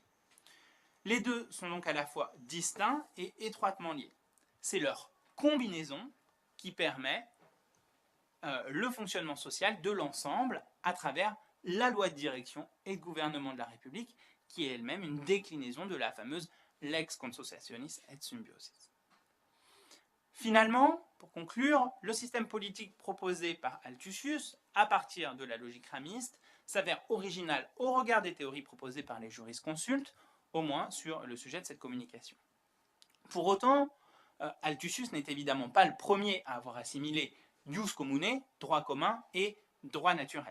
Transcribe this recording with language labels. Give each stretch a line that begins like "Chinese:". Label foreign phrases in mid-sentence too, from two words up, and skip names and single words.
French: Les deux sont donc à la fois distincts et étroitement liés. C'est leur combinaison qui permet le fonctionnement social de l'ensemble à travers la loi de direction et de gouvernement de la République, qui est elle-même une déclinaison de la fameuse
Latin: lex consociationis et symbiosis.
French: Finalement, pour conclure, le système politique proposé par Altusius, à partir de la logique ramiste, s'avère original au regard des théories proposées par les jurisconsultes, au moins sur le sujet de cette communication. Pour autant, Altusius n'est évidemment pas le premier à avoir assimilé
Latin: jus commune,
French: droit commun, et droit naturel.